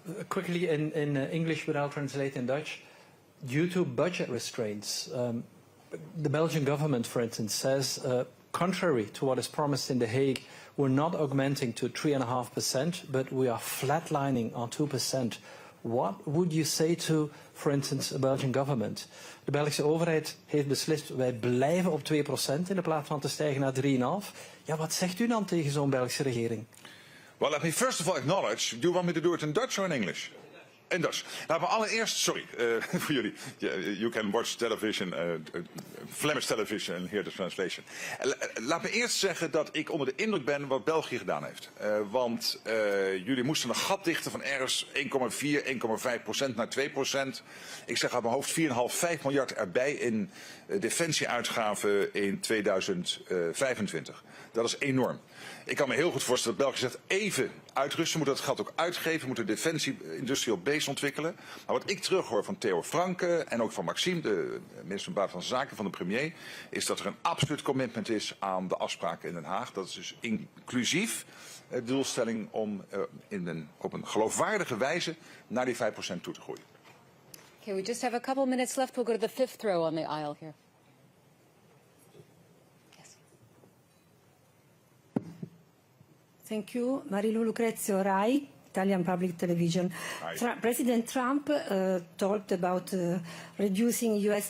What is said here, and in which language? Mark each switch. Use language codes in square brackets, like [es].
[en] Quickly in English, but I'll translate in Dutch. Due to budget restraints, the Belgian government, for instance, says, contrary to what is promised in The Hague, we're not augmenting to 3.5%, but we are flatlining on 2%. What would you say to, for instance, a Belgian government? [nl] De Belgische overheid heeft beslist, wij blijven op 2% in de plaats van te stijgen naar 3,5%. Ja, wat zegt u dan tegen zo'n Belgische regering? [en] Well, let me first of all acknowledge, do you want me to do it in Dutch or in English? In Dutch. [nl] Laat me allereerst, sorry voor jullie, [en] you can watch television, Flemish television and hear the translation. [nl] Laat me eerst zeggen dat ik onder de indruk ben wat België gedaan heeft. Want jullie moesten een gat dichten van ergens 1,4, 1,5% naar 2%. Ik zeg uit mijn hoofd 4,5 miljard erbij in defensieuitgaven in 2025. Dat is enorm. Ik kan me heel goed voorstellen dat België zegt even uitrusten, moeten dat geld ook uitgeven, moeten defensie industrial base ontwikkelen. Maar wat ik terughoor van Theo Franke en ook van Maxime, de minister van Buitenlandse Zaken van de premier, is dat er een absoluut commitment is aan de afspraken in Den Haag. Dat is dus inclusief de doelstelling om op een geloofwaardige wijze naar die 5% toe te groeien. [en] Okay, we just have a couple minutes left. We'll go to the fifth row on the aisle here. Thank you. Marilu Lucrezio, Rai, Italian Public Television. President Trump talked about reducing U.S.